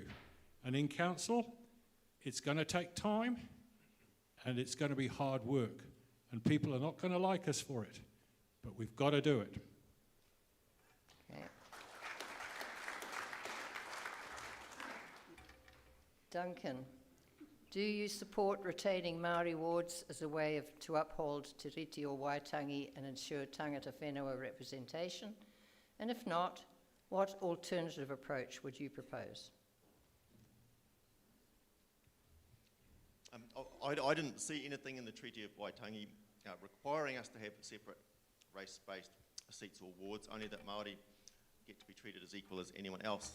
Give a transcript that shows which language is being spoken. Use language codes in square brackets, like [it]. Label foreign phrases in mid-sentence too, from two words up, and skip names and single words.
[en] And in council, it's going to take time, and it's going to be hard work, and people are not going to like us for it, but we've got to do it. Okay. Duncan, do you support retaining Māori wards as a way to uphold Te Riti o Waitangi and ensure [mi] tangata whenua [en] representation? And if not, what alternative approach would you propose? I didn't see anything in the Treaty of Waitangi requiring us to have separate race-based seats or wards, only that Māori get to be treated as equal as anyone else.